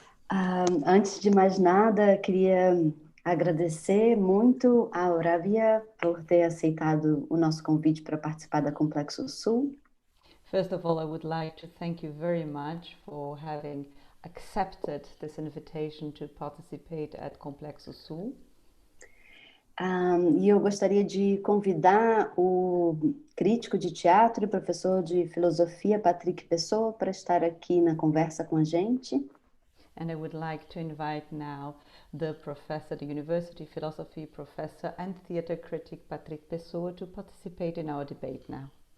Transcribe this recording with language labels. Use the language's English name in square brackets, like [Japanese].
[Portuguese] Antes de mais nada, queria agradecer muito ao Rabia por ter aceitado o nosso convite para participar da Complexo Sul. [English] First of all, I would like to thank you very much for having accepted this invitation to participate at Complexo Sul. [Portuguese] E eu gostaria de convidar o crítico de teatro e professor de filosofia, Patrick Pessoa, para estar aqui na conversa com a gente. [English] And I would like to invite now the professor, the university philosophy professor and theater critic Patrick Pessoa to participate in our debate now.